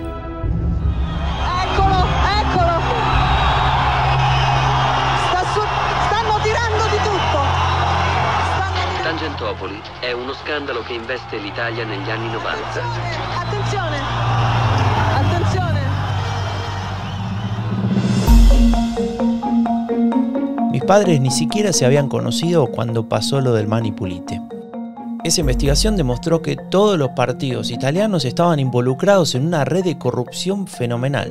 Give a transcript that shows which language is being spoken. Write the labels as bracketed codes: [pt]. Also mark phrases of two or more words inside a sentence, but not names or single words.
[it] Tangentopoli è uno scandalo che investe l'Italia negli anni 90. Attenzione! Attenzione! [es] Mis padres ni siquiera se habían conocido cuando pasó lo del Mani Pulite. Esa investigación demostró que todos los partidos italianos estaban involucrados en una red de corrupción fenomenal.